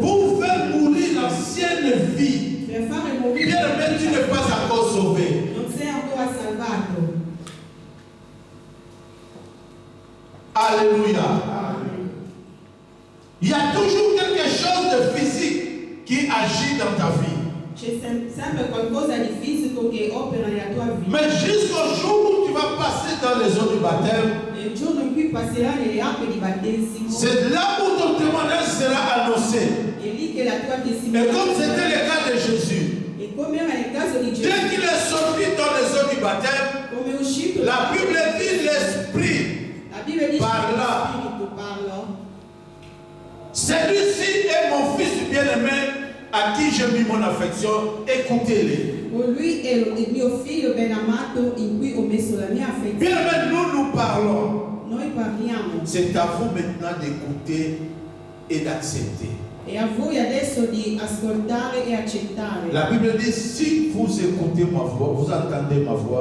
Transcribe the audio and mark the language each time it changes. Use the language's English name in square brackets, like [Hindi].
[French] pour faire mourir l'ancienne vie, [Italian] per fare morire, [French] bien aimé, tu n'es pas encore sauvé. [Italian] non sei ancora salvato. [French] Alléluia. [Italian] Amen. [French] Il y a toujours quelque chose de physique qui agit dans ta vie. [Italian] C'è sempre qualcosa di fisico che opera nella tua vita. [French] Mais jusqu'au jour où tu vas passer dans les eaux du baptême, [Italian] Nel giorno in cui passerai nelle acque di battesimo, [French] c'est là où ton témoignage sera annoncé. [Italian] è lì che la tua [French] Et comme [Italian] testimonianza, [French] c'était le cas de Jésus, [Italian] e come era nel caso di [French] dès [Italian] Gesù, [French] qu'il est sorti dans les eaux du baptême, [Italian] come è uscito, [French] la Bible dit l'Esprit [Italian] la Bibbia dice parla. che lo Spirito parla. [French] Celui-ci est mon fils bien-aimé à qui j'ai mis mon affection. Écoutez-les. [Italian] Lui è il mio figlio ben amato in cui ho messo la mia affezione. [French] Bien-aimé, nous parlons. [Italian] Noi parliamo. [French] C'est à vous maintenant d'écouter et d'accepter. [Italian] E a voi adesso di ascoltare e accettare. [French] La Bible dit, si vous écoutez ma voix, vous entendez ma voix,